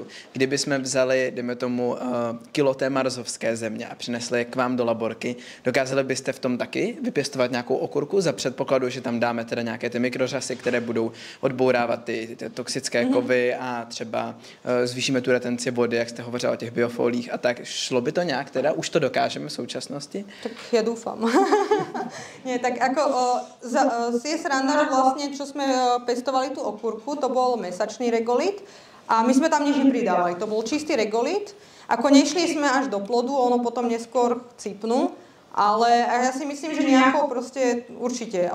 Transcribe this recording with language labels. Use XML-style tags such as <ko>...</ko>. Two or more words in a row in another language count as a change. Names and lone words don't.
<cs>Kdyby jsme vzali, dejme tomu, kilo té marzovské země a přinesli je k vám do laborky, dokázali byste v tom taky vypěstovat nějakou okurku za předpokladu, že tam dáme teda nějaké ty mikrořasy, které budou odbourávat ty toxické kovy a třeba zvýšíme tu retenci vody, jak jste hovořila o těch biofolích a tak. Šlo by to nějak teda? Už to dokážeme v současnosti?</cs> <sk>Tak ja dúfam. Nie, tak ako je sranda, že vlastne, čo sme pestovali tú okurku, to bol mesačný regolit a my sme tam nič nepridávali. To bol čistý regolit. Ako nešli sme až do plodu, ono potom neskôr cipnú, ale ja si myslím, že nejako proste určite.</sk>